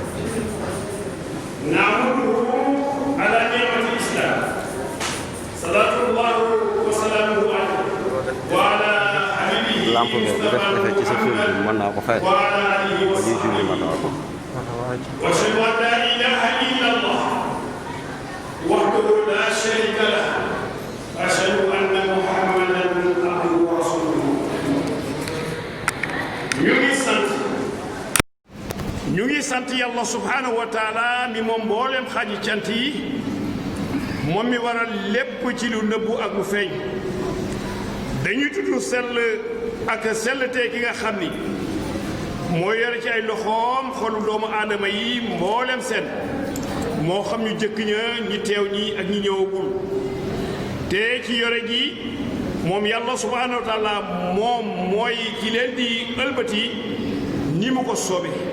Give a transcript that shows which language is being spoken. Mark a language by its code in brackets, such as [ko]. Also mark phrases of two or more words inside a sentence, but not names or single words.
[ar] نعمده على نعمة الإسلام صلاة الله وسلامه عليه وعلى حبيبه مصطفى محمد وعلى آله وصحبه. وأشهد أن لا إله إلا الله وحده لا شريك له. أشهد أن محمدا عبده ورسوله. [wo] ñu ngi sant yàlla [ar] سبحانه وتعالى [wo] mi moom mboolem xaji cant yi moom mi waral lépp ci lu nëbbu ak lu feeñ. dañuy tudd sell ak sellte ki nga xam ni moo yore ci ay loxoom xolu doomu aadama yi mboolem seen moo xam ñu jëkk ña ñi teew ñi ak ñi ñëwagul te ci yore gi moom yàlla [ar] سبحانه وتعالى [wo] moom mooy ki leen di ëlbati ni mu ko soobe.